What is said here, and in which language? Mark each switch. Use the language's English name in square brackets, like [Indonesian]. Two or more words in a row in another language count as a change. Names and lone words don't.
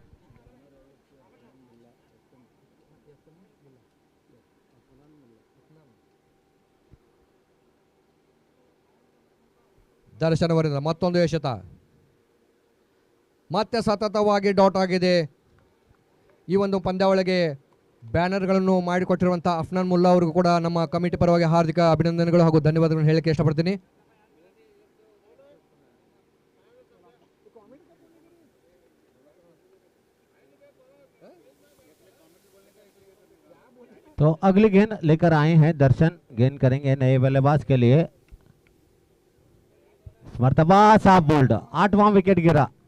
[Kannada] ದರ್ಶನ್ ಅವರಿಂದ ಮತ್ತೊಂದು ಎಸೆತ. ಮತ್ತೆ ಸತತವಾಗಿ ಡಾಟ್ ಆಗಿದೆ. ಈ ಒಂದು ಪಂದ್ಯಾವಳಿಗೆ ಬ್ಯಾನರ್ಗಳನ್ನು ಮಾಡಿಕೊಟ್ಟಿರುವಂಥ ಅಫ್ನಾನ್ ಮುಲ್ಲಾ ಅವರಿಗೂ ಕೂಡ ನಮ್ಮ ಕಮಿಟಿ ಪರವಾಗಿ ಹಾರ್ದಿಕ ಅಭಿನಂದನೆಗಳು ಹಾಗೂ ಧನ್ಯವಾದಗಳನ್ನು ಹೇಳಕ್ಕೆ ಇಷ್ಟಪಡ್ತೀನಿ. [Hindi] तो अगली गेंद लेकर आए हैं दर्शन। गेंद करेंगे नए बल्लेबाज के लिए। मर्तबा साफ बोल्ड, 8वां विकेट गिरा।